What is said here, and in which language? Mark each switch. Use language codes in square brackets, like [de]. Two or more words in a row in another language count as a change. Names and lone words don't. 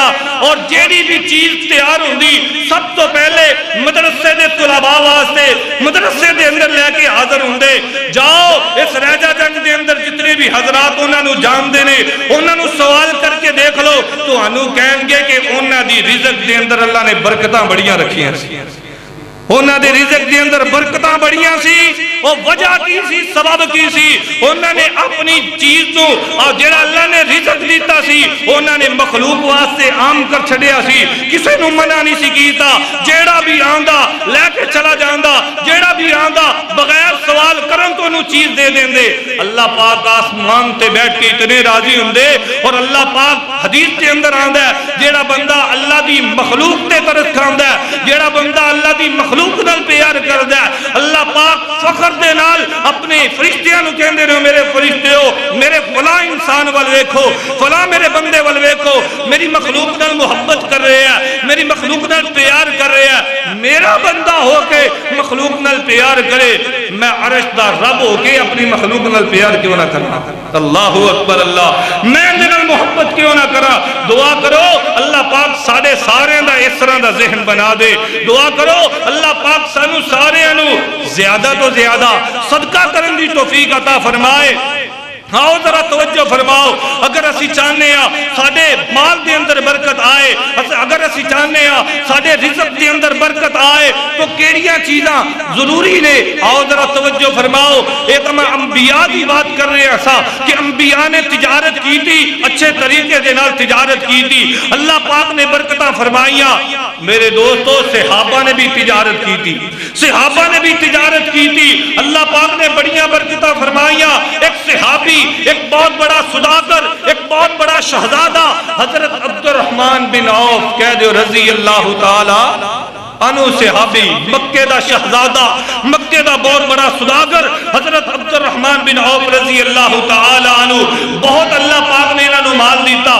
[pa] اور جیڑی بھی چیز تیار ہوندی سب تو پہلے مدرسے دے طلباء واسطے مدرسے دے اندر لے کے حاضر ہوندے. جاؤ اس راجہ جنگ دے اندر جتنے بھی حضرات انہوں نے جان دینے انہوں نے سوال کر کے دیکھ لو تو انہوں کہیں گے کہ انہوں دی رزق دے اندر اللہ نے برکتاں بڑیاں رکھی ہیں. انہاں دے رزق دے اندر برکتاں بڑیاں سی، وہ وجہ کی سی، سبب کی سی، انہاں نے اپنی چیز تو اور جڑا اللہ نے رزق دیتا سی انہاں نے مخلوق واسطے عام کر چھڑیا سی، کسے نو منع نہیں سی کیتا، جیڑا بھی آندا لے کے چلا جاندا، جیڑا بھی آندا بغیر سوال کرن تو انہوں چیز دے دیں دے۔ اللہ پاک آسمان تے بیٹھ کے اتنے راضی ہوندے، اور اللہ پاک حدیث کے اندر آندا ہے جیڑا بندہ اللہ دی مخلوق تے ترس کھاندا ہے، جیڑا بندہ اللہ دی مخلوق نال پیار کردا ہے، اللہ پاک فخر دے نال اپنے فرشتیاں نو کہندے نے میرے فرشتیو میرے فلاں انسان ول ویکھو، فلاں میرے بندے ول ویکھو، میری مخلوق نال محبت کر رہے ہیں، میری مخلوق نال پیار کر رہے ہیں، میرا بندہ ہو کے مخلوق نال پیار کرے، میں عرش دا رب ہو کے اپنی مخلوق نال پیار کیوں نہ کرنا؟ اللہ اکبر اللہ، میں اندے نال محبت کیوں نہ کرا؟ دعا کرو اللہ پاک ساڑے سارے دا اس طرح دا ذہن بنا دے، دعا کرو اللہ پاک سانو سارے انو زیادہ تو زیادہ صدقہ کرن دی توفیق عطا فرمائے۔ آؤ ذرا توجہ فرماؤ، اگر اسی چاہنے ہیں ساڑے مال دے اندر برکت آئے، اگر اسی چاہنے ہیں ساڑے رزق دے اندر برکت آئے تو کیڑیاں چیزاں ضروری نے؟ آؤ ذرا توجہ فرماؤ، ایک ہم انبیاء دی بات کر رہے ہیں سا کہ انبیاء نے تجارت کی تھی، اچھے طریقے دے نال تجارت کی تھی، اللہ پاک نے برکتاں فرمائیاں۔ میرے دوستو صحابہ نے بھی تجارت کی تھی، صحابہ نے بھی تجارت کی تھی، اللہ پاک نے بڑیاں برکتاں فرمائیاں۔ ایک صحابی، ایک بہت بڑا صداقر، ایک بہت بڑا شہزادہ حضرت عبد الرحمن بن عوف کہہ دو رضی اللہ تعالی عنہ، صحابی مکہ دا شہزادہ، مکہ دا بہت بڑا صداقر حضرت عبد الرحمن بن عوف رضی اللہ تعالی عنہ، بہت اللہ پاک نے انہوں مال دیتا۔